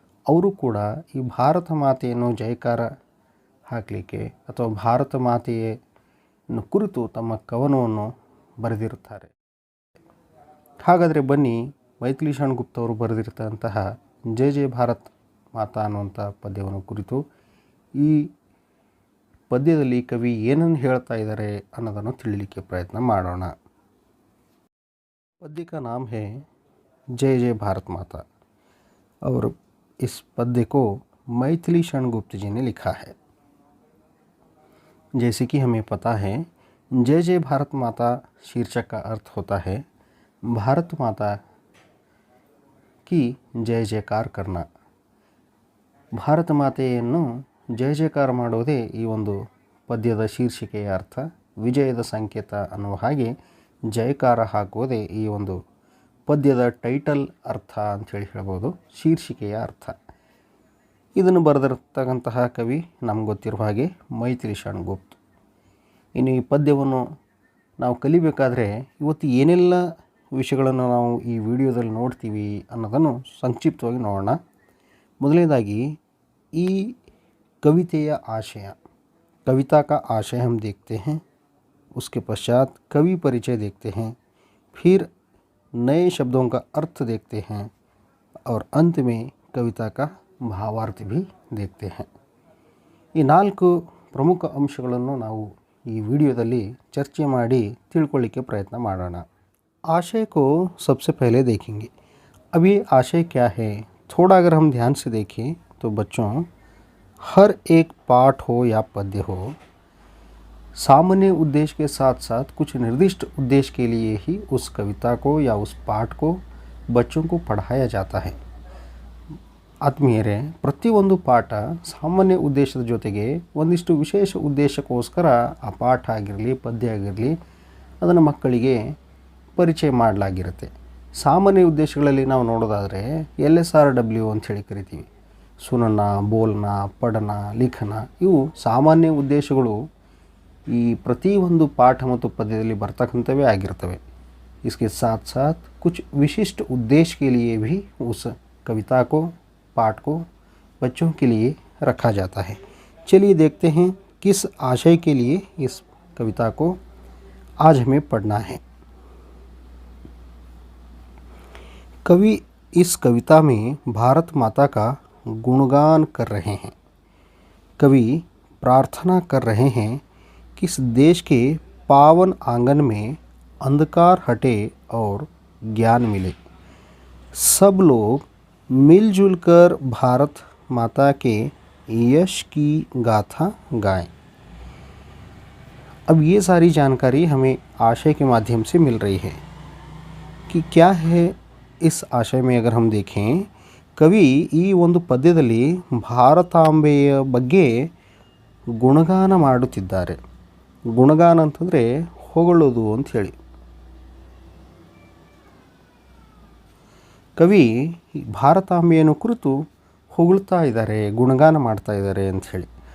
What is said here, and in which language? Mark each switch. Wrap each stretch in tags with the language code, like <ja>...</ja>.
<kn>ಅವರು ಕೂಡ ಈ ಭಾರತ ಮಾತೆಯನ್ನು ಜಯಕಾರ ಹಾಕಲಿಕ್ಕೆ ಅಥವಾ ಭಾರತ ಮಾತೆಯನ್ನು ಕುರಿತು ತಮ್ಮ ಕವನವನ್ನು ಬರೆದಿರುತ್ತಾರೆ. ಹಾಗಾದರೆ ಬನ್ನಿ, ಮೈಥಿಲಿ ಶಾನುಗುಪ್ತ ಅವರು ಬರೆದಿರ್ತಂತಹ ಜಯ ಜಯ ಭಾರತ್ ಮಾತಾ ಅನ್ನುವಂಥ ಪದ್ಯವನ್ನು ಕುರಿತು ಈ ಪದ್ಯದಲ್ಲಿ ಕವಿ ಏನನ್ನು ಹೇಳ್ತಾ ಇದ್ದಾರೆ ಅನ್ನೋದನ್ನು ತಿಳಿಲಿಕ್ಕೆ ಪ್ರಯತ್ನ ಮಾಡೋಣ.</kn> <hi>पद्य का नाम है जय जय भारत माता और इस पद्य को मैथिली शानुगुप्त जी ने लिखा है. जैसे कि हमें पता है, जय जय भारत माता शीर्षक का अर्थ होता है भारत माता की जय जयकार करना.</hi> <kn>ಭಾರತ ಮಾತೆಯನ್ನು ಜಯ ಜಯಕಾರ ಮಾಡೋದೇ ಈ ಒಂದು ಪದ್ಯದ ಶೀರ್ಷಿಕೆಯ ಅರ್ಥ. ವಿಜಯದ ಸಂಕೇತ ಅನ್ನುವ ಹಾಗೆ ಜಯಕಾರ ಹಾಕುವುದೇ ಈ ಒಂದು ಪದ್ಯದ ಟೈಟಲ್ ಅರ್ಥ ಅಂಥೇಳಿ ಹೇಳ್ಬೋದು, ಶೀರ್ಷಿಕೆಯ ಅರ್ಥ. ಇದನ್ನು ಬರೆದಿರ್ತಕ್ಕಂತಹ ಕವಿ ನಮ್ಗೆ ಗೊತ್ತಿರುವ ಹಾಗೆ ಮೈಥಿಲಿ ಶಾನುಗುಪ್ತ. ಇನ್ನು ಈ ಪದ್ಯವನ್ನು ನಾವು ಕಲಿಬೇಕಾದ್ರೆ ಇವತ್ತು ಏನೆಲ್ಲ ವಿಷಯಗಳನ್ನು ನಾವು ಈ ವಿಡಿಯೋದಲ್ಲಿ ನೋಡ್ತೀವಿ ಅನ್ನೋದನ್ನು ಸಂಕ್ಷಿಪ್ತವಾಗಿ ನೋಡೋಣ. ಮೊದಲನೇದಾಗಿ ಈ</kn> <hi>कवितेय आशय, कविता का आशय हम देखते हैं. उसके पश्चात कवि परिचय देखते हैं, फिर नए शब्दों का अर्थ देखते हैं और अंत में कविता का भावार्थ भी देखते हैं.</hi> <kn>ಈ 4 ಪ್ರಮುಖ ಅಂಶಗಳನ್ನು ನಾವು ಈ ವಿಡಿಯೋದಲ್ಲಿ ಚರ್ಚೆ ಮಾಡಿ ತಿಳ್ಕೊಳ್ಳಿಕ್ಕೆ ಪ್ರಯತ್ನ ಮಾಡೋಣ.</kn> <hi>आशय को सबसे पहले देखेंगे. अब ये आशय क्या है, थोड़ा अगर हम ध्यान से देखें तो बच्चों, हर एक पाठ हो या पद्य हो, सामान्य उद्देश्य के साथ साथ कुछ निर्दिष्ट उद्देश्य के लिए ही उस कविता को या उस पाठ को बच्चों को पढ़ाया जाता है.</hi> <kn>ಆತ್ಮೀಯರೇ, ಪ್ರತಿಯೊಂದು ಪಾಠ ಸಾಮಾನ್ಯ ಉದ್ದೇಶದ ಜೊತೆಗೆ ಒಂದಿಷ್ಟು ವಿಶೇಷ ಉದ್ದೇಶಕ್ಕೋಸ್ಕರ ಆ ಪಾಠ ಆಗಿರಲಿ, ಪದ್ಯ ಆಗಿರಲಿ, ಅದನ್ನು ಮಕ್ಕಳಿಗೆ ಪರಿಚಯ ಮಾಡಲಾಗಿರುತ್ತೆ. ಸಾಮಾನ್ಯ ಉದ್ದೇಶಗಳಲ್ಲಿ ನಾವು ನೋಡೋದಾದರೆ LSRW ಅಂಥೇಳಿ ಕರಿತೀವಿ. ಸುನನ, ಬೋಲ್ನ, ಪಠನ, ಲಿಖನ, ಇವು ಸಾಮಾನ್ಯ ಉದ್ದೇಶಗಳು ಈ ಪ್ರತಿಯೊಂದು ಪಾಠ ಮತ್ತು ಪದ್ಯದಲ್ಲಿ ಬರ್ತಕ್ಕಂಥವೇ ಆಗಿರ್ತವೆ.</kn> <hi>इसके साथ साथ कुछ विशिष्ट उद्देश्य के लिए भी उस कविता को, पाठ को बच्चों के लिए रखा जाता है। चलिए देखते हैं किस आशय के लिए इस कविता को आज हमें पढ़ना है। कवि इस कविता में भारत माता का गुणगान कर रहे हैं। कवि प्रार्थना कर रहे हैं कि इस देश के पावन आंगन में अंधकार हटे और ज्ञान मिले। सब लोग मिलजुल कर भारत माता के यश की गाथा गाएं। अब ये सारी जानकारी हमें आशय के माध्यम से मिल रही है कि क्या है इस आशय में। अगर हम देखें, कवि</hi> <kn>ಈ ಒಂದು ಪದ್ಯದಲ್ಲಿ ಭಾರತಾಂಬೆಯ ಬಗ್ಗೆ ಗುಣಗಾನ ಮಾಡುತ್ತಿದ್ದಾರೆ. ಗುಣಗಾನ ಅಂತಂದರೆ ಹೊಗಳೋದು ಅಂತ ಹೇಳಿ. ಕವಿ ಭಾರತಾಂಬೆಯನ್ನು ಕುರಿತು ಹೊಗಳ್ತಾ ಇದ್ದಾರೆ, ಗುಣಗಾನ ಮಾಡ್ತಾ ಇದ್ದಾರೆ ಅಂಥೇಳಿ.</kn>